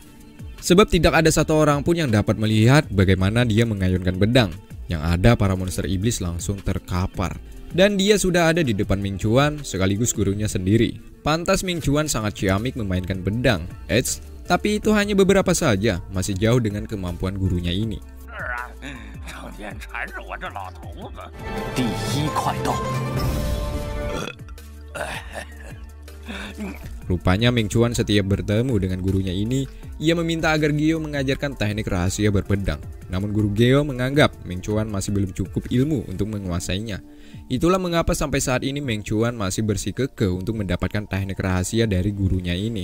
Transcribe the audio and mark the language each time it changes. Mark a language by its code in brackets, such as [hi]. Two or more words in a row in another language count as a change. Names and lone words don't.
[id] Sebab tidak ada satu orang pun yang dapat melihat bagaimana dia mengayunkan pedang. Yang ada para monster iblis langsung terkapar. Dan dia sudah ada di depan Ming Chuan sekaligus gurunya sendiri. Pantas Ming Chuan sangat ciamik memainkan pedang. Tapi itu hanya beberapa saja, masih jauh dengan kemampuan gurunya ini. [zh] 成天缠着我这老头子。第一快到。 [id] Rupanya Ming Chuan setiap bertemu dengan gurunya ini, ia meminta agar Gyo mengajarkan teknik rahasia berpedang. Namun guru Gyo menganggap Ming Chuan masih belum cukup ilmu untuk menguasainya. Itulah mengapa sampai saat ini Ming Chuan masih bersikukuh untuk mendapatkan teknik rahasia dari gurunya ini.